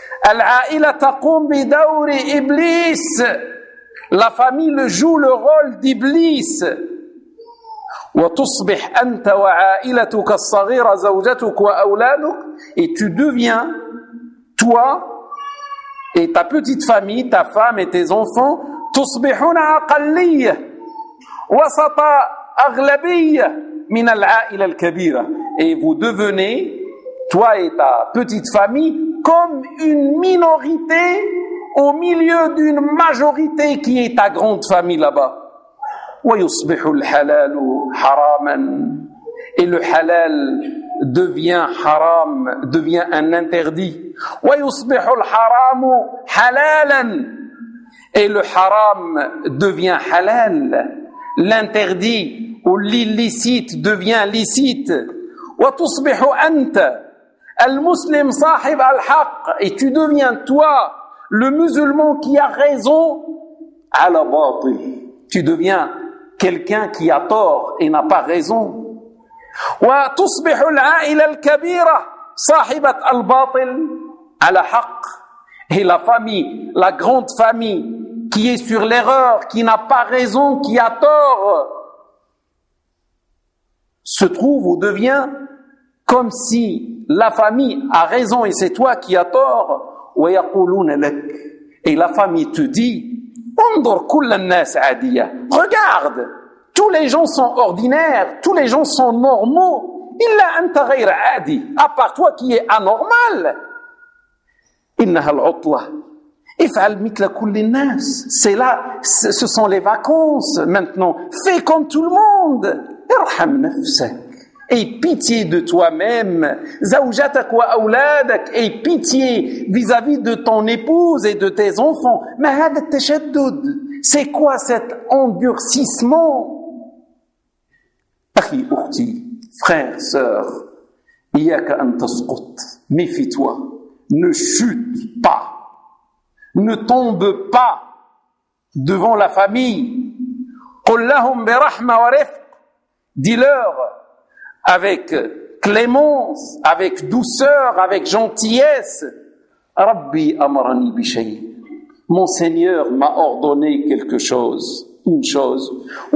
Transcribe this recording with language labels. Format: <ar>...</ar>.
<ar>العائلة تقوم بدور إبليس.</ar> <fr>La famille joue le rôle d'Iblis.</fr> <ar>وتصبح أنت وعائلتك الصغيرة زوجتك وأولادك.</ar> <fr>Et tu deviens, toi et ta petite famille, ta femme et tes enfants,</fr> <ar>تصبحون أقلية وسط أغلبية من العائلة الكبيرة.</ar> <fr>Et vous devenez, toi et ta petite famille, comme une minorité au milieu d'une majorité qui est ta grande famille là-bas.</fr> <ar>ويصبح الحلال حراما.</ar> <fr>Et le halal devient haram, devient un interdit.</fr> <ar>ويصبح الحرام حلالا.</ar> <fr>Et le haram devient halal. L'interdit ou l'illicite devient licite.</fr> <ar>وتصبح أنت المسلم صاحب الحق.</ar> <fr>Et tu deviens toi le musulman qui a raison.</fr> <ar>على باطل.</ar> <fr>Tu deviens quelqu'un qui a tort et n'a pas raison.</fr> <ar>وتصبح العائلة الكبيرة صاحبة الباطل على حق.</ar> <fr>Et la famille, la grande famille qui est sur l'erreur, qui n'a pas raison, qui a tort, se trouve ou devient comme si la famille a raison et c'est toi qui a tort.</fr> <ar>ويقولون لك.</ar> <fr>Et la famille te dit,</fr> <ar>انظر كل الناس عادية.</ar> <fr>Regarde, tous les gens sont ordinaires, tous les gens sont normaux.</fr> <ar>إلا أنت غير عادي.</ar> <fr>À part toi qui est anormal.</fr> <ar>إنها العطلة. افعل مثل كل الناس.</ar> <fr>C'est là, ce sont les vacances maintenant. Fais comme tout le monde.</fr> <ar>ارحم نفسك.</ar> <fr>Aie pitié de toi-même.</fr> <ar>زوجتك وأولادك.</ar> <fr>Aie pitié vis-à-vis de ton épouse et de tes enfants.</fr> <ar>ما هذا التشدد.</ar> <fr>C'est quoi cet endurcissement?</fr> <ar>أخي أختي,</ar> <fr>frère, sœur,</fr> <ar>إياك أن تسقط.</ar> <fr>Méfie-toi. Ne chute pas. Ne tombe pas devant la famille.</fr> <ar>قل لهم برحمة ورفق.</ar> <fr>Dis-leur avec clémence, avec douceur, avec gentillesse.</fr> <ar>Rabbi amrani bishay.</ar> <fr>Mon Seigneur m'a ordonné quelque chose. une chose.</fr>